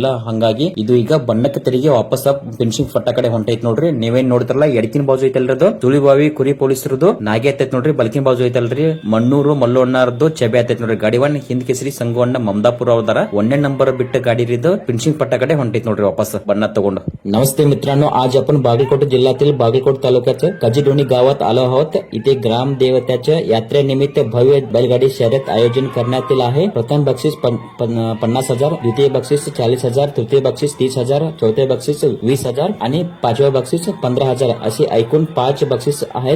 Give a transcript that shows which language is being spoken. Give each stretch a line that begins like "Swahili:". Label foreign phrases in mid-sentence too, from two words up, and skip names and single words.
Kannada: ಹಂಗಾಗಿ ಇದು ಈಗ ಬಣ್ಣಕ್ಕೆ ತೆರಿಗೆ ವಾಪಸ್ ಫಿನಿಶಿಂಗ್ ಫಟ್ಟ ಕಡೆ ಹೊಂಟೈತ್ ನೋಡ್ರಿ. ನೀವೇನ್ ನೋಡ್ತಿರಲ್ಲ, ಎಡಕಿನ ಬಾಜು ಐತಲ್ರದು ತುಳಿಬಾವಿ ಕುರಿ ಪೊಲೀಸರದು ನಾಗೆ ಆತೈತ್ ನೋಡ್ರಿ. ಬಲಕಿನ ಬಾಜು ಐತಲ್ರಿ ಮಣ್ಣೂರು ಮಲ್ಲೋಣ್ಣರದು ಚೆಬೆ ಆತೈತ್ ನೋಡ್ರಿ. ಗಾಡಿ ಒನ್ ಹಿಂದ್ ಕೇಸರಿ ಸಂಗವಣ್ಣ ಮಮದಾಪುರ ಅವದಾರ 1ನೇ ನಂಬರ್ ಬಿಟ್ಟ ಗಾಡಿ ಇದ್ದು ಫಿನಿಶಿಂಗ್ ಪಟ್ಟ ಕಡೆ ಹೊಂಟೈತ್ ನೋಡ್ರಿ ವಾಪಸ್ ಬಣ್ಣ ತಗೊಂಡ.
Marathi: नमस्ते मित्रांनो, आज आपण बागलकोट जिल्ह्यातील बागलकोट तालुक्याच्या कजिडोणी गावात आलो आहोत. इथे ग्राम देवताच्या यात्रेनिमित्त भव्य बैलगाडी शर्यत आयोजन करण्यात आहे. प्रथम बक्षीस 50,000, द्वितीय बक्षीस 40,000, तृतीय बक्षीस 30,000, चौथे बक्षीस 20,000 आणि पाचवे बक्षीस 15,000 अशी एकूण 5 बक्षीस आहेत.